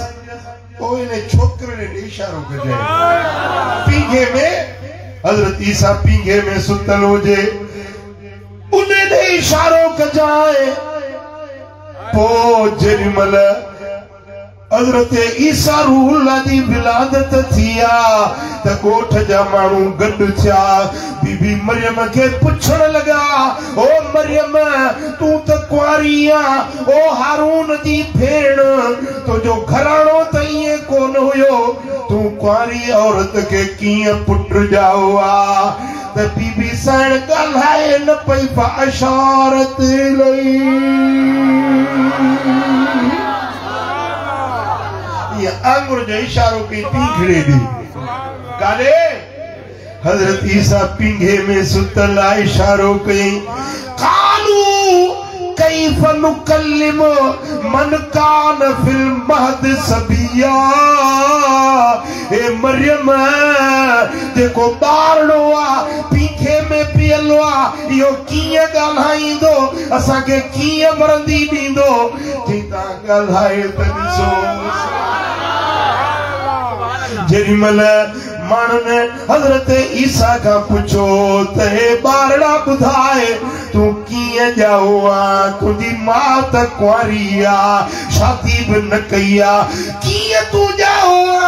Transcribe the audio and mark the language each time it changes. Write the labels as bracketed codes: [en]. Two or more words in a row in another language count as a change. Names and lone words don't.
[sd] पोइ इन छोकिरे ॾे इशारो कजांइ पींघे में हज़रत ईसा पींघे में सुतल हुजे उन ॾे इशारो कजांइ। पोइ जेॾीमहिल हज़रत ईसा रूहुल्लाह जी विलादत थी आ त ॻोठ जा माण्हू गॾु थिया। बीबी मरियम खे पुछण लॻा ओ मरियम तूं त कुआरी आ, ओ हारून जी भेण तुंहिंजो घराणो त ईअं कोन हुयो, तूं कुआरी औरत खे कीअं पुट ॼाओ आ। त बीबी साइण ॻाल्हाए न पई इशारत लई ये आंगुर जो इशारो कई पींघड़े दी काले हज़रत ईसा पींघे में सुतल इशारो कई [ar] قالوا كيف نكلم من كان في المهد صبيا. [sd] ए मरियम देखो ॿारड़ो आ पींघे में पियलो आ, इहो कीअं ॻाल्हाईंदो, असांखे कीअं मरंदी ॾींदो। चई तव्हां ॻाल्हाए त ॾिसो। जेॾीमहिल माण्हुनि हज़रत ईसा खां पुछो त हे ॿारड़ा ॿुधाए तूं कीअं ॼाओ आ, तुंहिंजी माउ त कुआरी आ, शादी बि न कई आ, कीअं तूं ॼाओ आ।